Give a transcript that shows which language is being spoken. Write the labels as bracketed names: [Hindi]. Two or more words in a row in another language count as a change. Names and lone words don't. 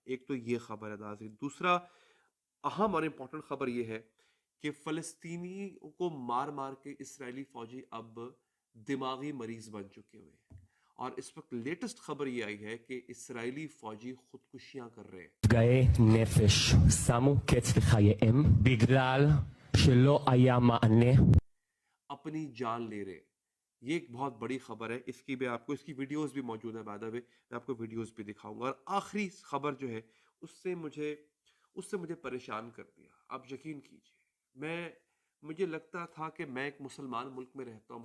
[Hindi] एक तो ये खबर है नाज़रीन। दूसरा अहम और इम्पॉर्टेंट खबर ये है कि फ़लस्तीनी को मार मार के इसराइली फ़ौजी अब दिमागी मरीज़ बन चुके हुए हैं। और इस वक्त लेटेस्ट खबर ये आई है कि इसराइली फ़ौजी खुदकुशियाँ कर रहे हैं। [Hebrew] נפגעי נפש שמו קץ לחייהם בגלל שלא היה מענה. [Hindi] अपनी जान ले रहे हैं। ये एक बहुत बड़ी खबर है। इसकी भी आपको इसकी वीडियोस भी मौजूद है। [English] by the way [Hindi] मैं आपको वीडियोस भी दिखाऊंगा। और आखिरी खबर जो है उससे मुझे परेशान कर दिया। आप यकीन कीजिए, मुझे लगता था कि मैं एक मुसलमान मुल्क में रहता हूँ।